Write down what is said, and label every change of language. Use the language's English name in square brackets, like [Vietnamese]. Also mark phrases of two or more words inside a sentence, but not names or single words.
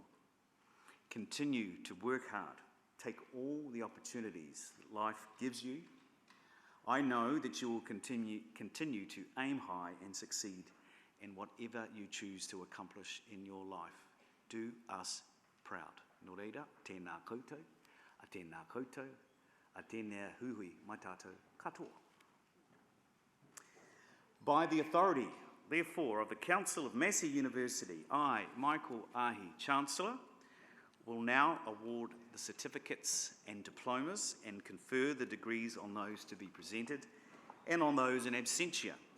[English] Continue to work hard. Take all the opportunities that life gives you. I know that you will continue to aim high and succeed in whatever you choose to accomplish in your life. Do us proud. [Māori] Nō reira, tēnā koutou, a tēnā koutou, a tēnā huhui mai tātou katoa. [English] By the authority, therefore, of the Council of Massey University, I, Michael Ahi, Chancellor, will now award the certificates and diplomas and confer the degrees on those to be presented and on those in absentia.